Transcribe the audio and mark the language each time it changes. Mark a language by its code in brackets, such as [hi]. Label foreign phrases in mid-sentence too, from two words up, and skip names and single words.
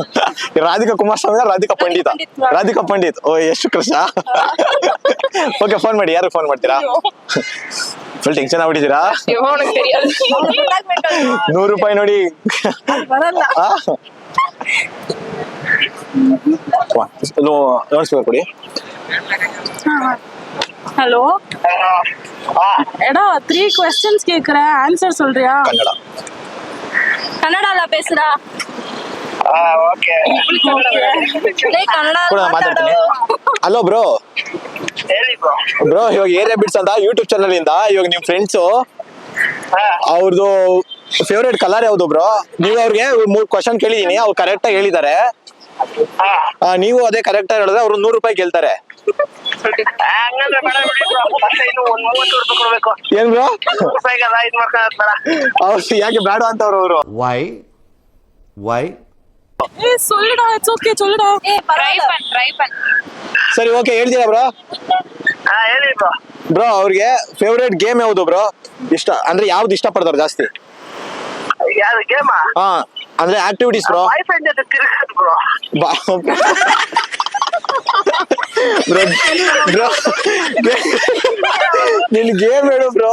[kn] ರಾಧಿಕಾ ಕುಮಾರಸ್ವಾಮಿ, ರಾಧಿಕಾ ಪಂಡಿತ್. ಓ, ಎಷ್ಟು ಕೃಷ್ಣ. ಓಕೆ, ಫೋನ್ ಮಾಡಿ. ಯಾರು ಫೋನ್ ಮಾಡ್ತೀರಾ? [en] full tension [kn] ಆಗ್ಬಿಟ್ಟಿದ್ದೀರಾ? 100 ರೂಪಾಯಿ ನೋಡಿ. ಕೊಡಿ. [ta] ஹலோ எடா 3 क्वेश्चंस கேக்குறேன், ஆன்சர் சொல்றியா? [kn] ಕನ್ನಡ ಬೇಸರ. ಓಕೆ ಕನ್ನಡ ಕೂಡ ಮಾತಾಡ್ತೀನಿ. ಹಲೋ ಬ್ರೋ. ಹೇಳಿ ಬ್ರೋ. ಬ್ರೋ, ಇವಾಗ ಏರಿಯಾ ಬಿಟ್ಸ್ ಅಂತ [en] YouTube channel [kn] ಇಂದ ಇವಾಗ ನಿಮ್ ಫ್ರೆಂಡ್ಸು ಅವ್ರದ್ದು [en] favourite colour [kn] ಯಾವ್ದು ಬ್ರೋ? ನೀವು ಅವ್ರಿಗೆ 3 ಕ್ವಶನ್ ಕೇಳಿದೀನಿ, ಅವ್ರು ಕರೆಕ್ಟ್ ಆಗಿ ಹೇಳಿದ್ದಾರೆ. ನೀವು ಅದೇ ಕರೆಕ್ಟ್ ಆಗಿ ಹೇಳಿದ್ರೆ ಅವ್ರು 100 ರೂಪಾಯಿ ಕೇಳ್ತಾರೆ. ಹಂಗಂದ್ರೆ ಬೇಡ ಬಿಡಿ ಬ್ರೋ, ಮತ್ತೆ ಇನ್ನು 30 ರೂಪಾಯಿ ಕೊಡ್ಬೇಕು. ಏನ್ ಬ್ರೋ? 100 ರೂಪಾಯಿಗೆಲ್ಲ ಇದು ಮಾಡ್ಕೊಳ್ಳೋದು ಬೇಡ. ಅವ್ರು ಯಾಕೆ ಬೇಡ ಅಂತವ್ರು ಅವರು? [en] Why? [ta] ஏ சொல்லுடா, [en] it's okay [ta] சொல்லுடா. ட்ரை பண்ணு. [kn] ಸರಿ, ಓಕೆ, ಹೇಳ್ತೀರಾ ಬ್ರೋ? ಹೇಳಿ ಬ್ರೋ. ಬ್ರೋ, ಅವ್ರಿಗೆ [en] favourite game [kn] ಯಾವ್ದು ಬ್ರೋ? ಇಷ್ಟ ಅಂದ್ರೆ ಯಾವ್ದು ಇಷ್ಟ ಪಡ್ತಾರೆ ಜಾಸ್ತಿ? ಯಾರು ಗೇಮ? ಹಾ, ಅಂದ್ರೆ ಆಕ್ಟಿವಿಟೀಸ್ ಬ್ರೋ. [en] boyfriend [kn] ಜೊತೆ ತಿರುಗೋದು ಬ್ರೋ. ಬ್ರೋ, ನಿನ್ ಗೇಮ್ ಹೇಳು ಬ್ರೋ.